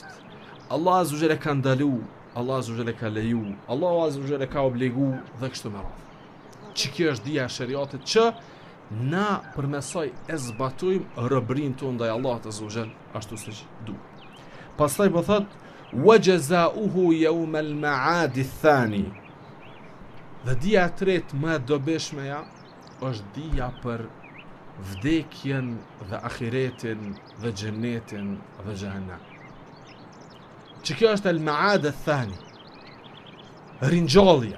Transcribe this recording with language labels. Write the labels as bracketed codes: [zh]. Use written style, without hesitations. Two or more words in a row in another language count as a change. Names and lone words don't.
[sq] Allah [ar] عز وجل [sq] e ka ndalu, Allah [ar] عز وجل [sq] e ka leju, Allah [ar] عز وجل [sq] e ka obligu dhe kështu me radhë. Që kjo është dia e shariatit që na përmesoj e zbatojmë robërinë tonë ndaj Allahut [ar] عز وجل [sq] ashtu siç duhet. Pastaj po thot [ar] وجزاؤه يوم المعاد الثاني. [sq] Dhe dia e tretë më e dobishmeja është dia për vdekjen dhe ahiretin dhe xhenetin dhe xhehenem. Që kjo është [ar] المعاد الثاني. [sq] Ringjallja.